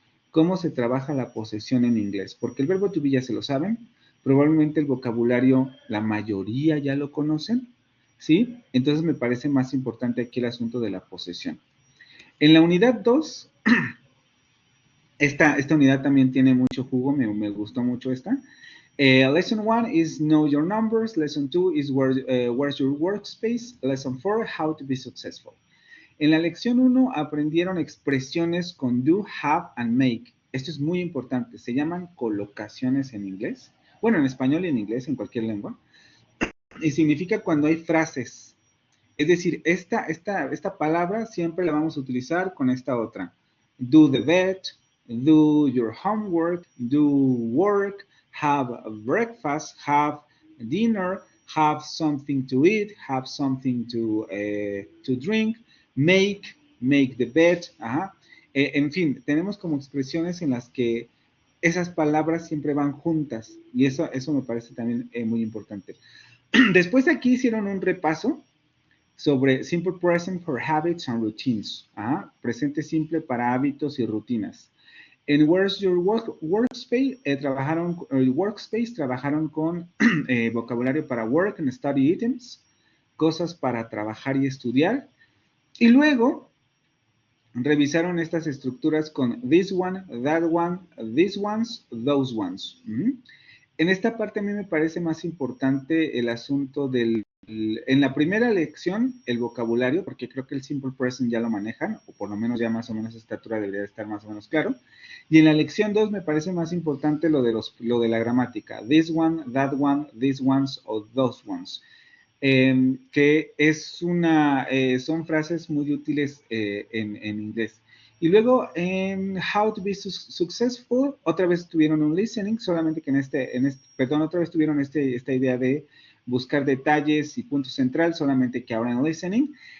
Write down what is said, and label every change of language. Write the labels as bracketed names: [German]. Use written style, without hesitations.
[Spanish] ¿Cómo se trabaja la posesión en inglés? Porque el verbo to be ya se lo saben, probablemente el vocabulario, la mayoría ya lo conocen, ¿sí? Entonces me parece más importante aquí el asunto de la posesión. En la unidad 2, esta unidad también tiene mucho jugo, me gustó mucho esta. [English] Lesson 1 is know your numbers. Lesson 2 is where's your workspace. Lesson 4, how to be successful. [Spanish] En la lección 1 aprendieron expresiones con do, have and make. Esto es muy importante. Se llaman colocaciones en inglés. Bueno, en español y en inglés, en cualquier lengua. Y significa cuando hay frases. Es decir, esta palabra siempre la vamos a utilizar con esta otra. [English] Do the bed, do your homework, do work, have a breakfast, have dinner, have something to eat, have something to drink, make the bed. Ajá. [Spanish] En fin, tenemos como expresiones en las que esas palabras siempre van juntas y eso me parece también muy importante. Después aquí hicieron un repaso sobre [English] Simple Present for Habits and Routines. [Spanish] Presente simple para hábitos y rutinas. En Where's Your Workspace, trabajaron con vocabulario para [English] work and study items, [Spanish] cosas para trabajar y estudiar. Y luego revisaron estas estructuras con [English] this one, that one, these ones, those ones. [Spanish] En esta parte a mí me parece más importante el asunto en la primera lección, el vocabulario, porque creo que el simple present ya lo manejan, o por lo menos ya más o menos esta estatura debería estar más o menos claro. Y en la lección 2 me parece más importante lo de la gramática. [English] This one, that one, these ones, o those ones. [Spanish] Que son frases muy útiles en inglés. Y luego en How to be Successful, otra vez tuvieron un listening, solamente que otra vez tuvieron esta idea de buscar detalles y punto central, solamente que ahora en listening.